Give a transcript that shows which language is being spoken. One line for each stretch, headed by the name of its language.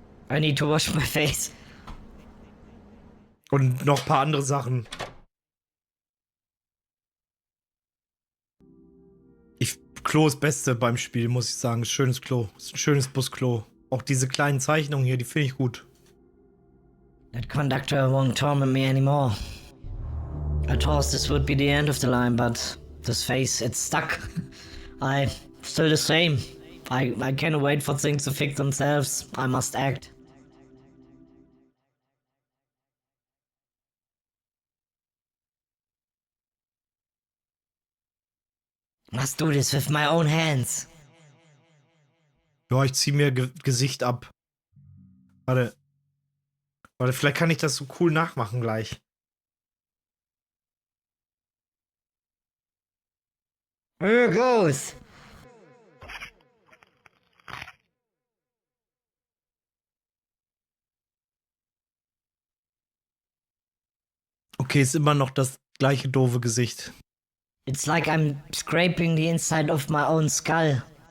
English: I need to wash my face.
German: Und noch ein paar andere Sachen. Klo ist Beste beim Spiel, muss ich sagen. Schönes Klo. Ist ein schönes Busklo. Auch diese kleinen Zeichnungen hier, die finde ich gut.
English: That conductor won't torment me anymore. I thought this would be the end of the line, but this face, it's stuck. I still the same. I can't wait for things to fix themselves. I must act. Must do this with my own hands.
German: Ja, ich zieh mir Gesicht ab. Warte. Warte, vielleicht kann ich das so cool nachmachen gleich.
English: Here goes.
German: Okay, ist immer noch das gleiche doofe Gesicht.
English: It's like I'm scraping the inside of my own skull.